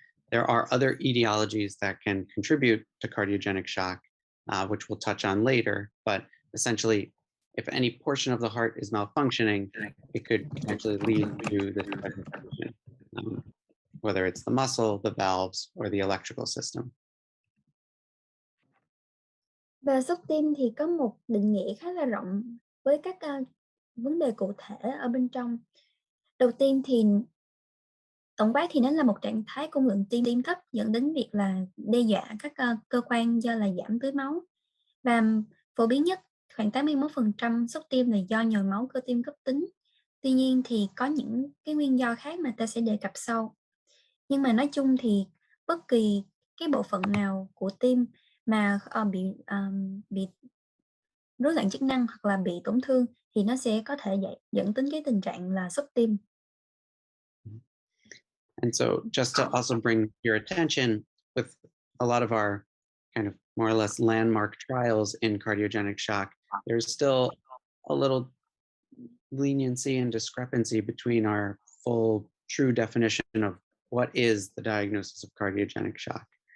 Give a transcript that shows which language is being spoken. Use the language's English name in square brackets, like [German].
[English] There are other etiologies that can contribute to cardiogenic shock, which we'll touch on later, but essentially, if any portion of the heart is malfunctioning, it could potentially lead to this type of condition, whether it's the muscle, the valves, or the electrical system. [Vietnamese] Và sốc tim thì có một định nghĩa khá là rộng với các vấn đề cụ thể ở bên trong. Đầu tiên thì tổng quát thì nó là một trạng thái cung lượng tim thấp, dẫn đến việc là đe dọa các cơ quan do là giảm tưới máu. Và phổ biến nhất, khoảng 81% sốc tim là do nhồi máu cơ tim cấp tính. Tuy nhiên thì có những cái nguyên do khác mà ta sẽ đề cập sau. Nhưng mà nói chung thì bất kỳ cái bộ phận nào của tim mà bị rối loạn chức năng hoặc là bị tổn thương thì nó sẽ có thể dẫn đến cái tình trạng là sốc tim. [English] And so just to also bring your attention, with a lot of our kind of more or less landmark trials in cardiogenic shock, there's still a little leniency and discrepancy between our full true definition of what is the diagnosis of cardiogenic shock.